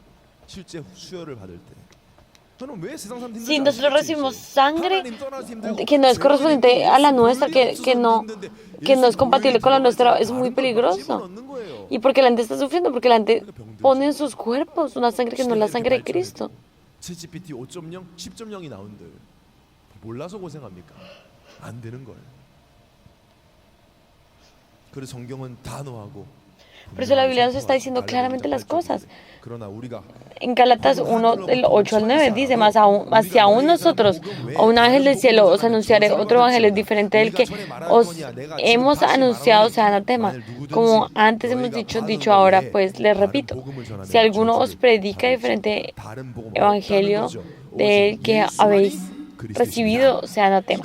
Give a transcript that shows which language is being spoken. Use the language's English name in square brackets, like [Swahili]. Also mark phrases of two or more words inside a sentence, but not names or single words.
[Spanish] Si nosotros recibimos sangre que no es correspondiente a la nuestra, que no es compatible con la nuestra, es muy peligroso. ¿Y porque la gente está sufriendo? Porque la gente pone en sus cuerpos una sangre que no es la sangre de Cristo. [Korean] 몰라서 고생합니까? 안 되는 걸. 그래서 성경은 단호하고. [Spanish] Por eso la Biblia nos está diciendo claramente las cosas. En Gálatas 1, del 8 al 9 dice, más si aún nosotros o un ángel del cielo os anunciaré otro evangelio diferente del que os hemos anunciado, sea anatema. Como antes hemos dicho ahora, pues les repito, si alguno os predica diferente evangelio del que habéis recibido, sea anatema.